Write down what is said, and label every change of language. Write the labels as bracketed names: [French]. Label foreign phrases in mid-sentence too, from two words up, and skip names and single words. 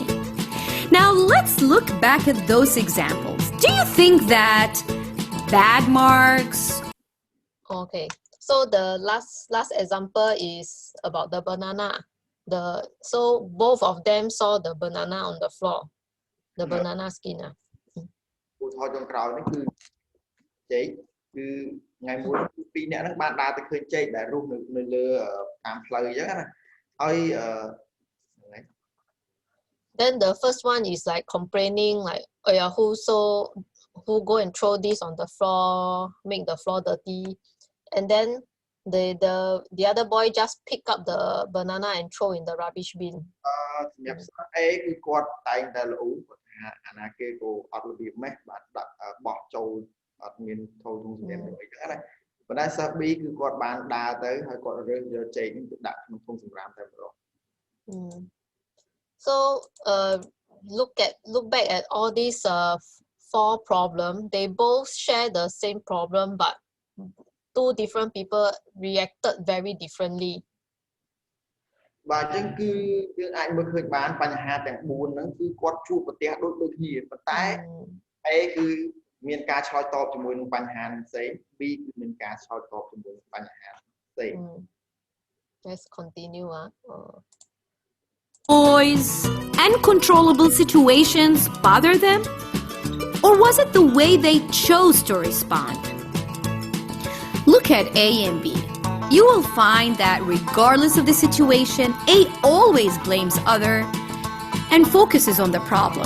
[English] Now let's look back at those examples. Do you think that bad marks? Okay, so the last example is about the banana. So both of them saw the banana on the floor, the banana skin. [Khmer] ឧទាហរណ៍ចុងក្រោយនេះគឺចេកគឺថ្ងៃមួយពីរនាក់ហ្នឹងបានដើរទៅឃើញចេកដែលរស់នៅលើតាមផ្លូវអញ្ចឹងណាហើយ [English] Then the first one is like complaining like, oh yeah, who go and throw this on the floor, make the floor dirty. And then the other boy just pick up the banana and throw in the rubbish bin. [Khmer] សម្រាប់សិស្ស A គឺគាត់តែងតែល្អូគាត់ថាអាណាគេក៏អត់របៀបម៉េះបាទដាក់បោះចូលអត់មានធូរធុងសម្រាប់អីចឹងណាប៉ុន្តែសិស្ស B គឺគាត់បានដើរទៅហើយគាត់រើសយកចេកនេះទៅដាក់ក្នុងធុងសម្រាប់តែម្ដង [English] So look back at all these four problems. They both share the same problem, but two different people reacted very differently. [Khmer] បាទអញ្ចឹងគឺយើងអាចមើលឃើញបានបញ្ហាទាំង4ហ្នឹងគឺគាត់ជួបប្រទះដូចគ្នាប៉ុន្តែ A គឺមានការឆ្លើយតបជាមួយនឹងបញ្ហាផ្សេង B គឺមានការឆ្លើយតបជាមួយនឹងបញ្ហាផ្សេង [English] Let's continue. Boys, uncontrollable situations bother them? Or was it the way they chose to respond? Look at A and B. You will find that regardless of the situation, A always blames other and focuses on the problem.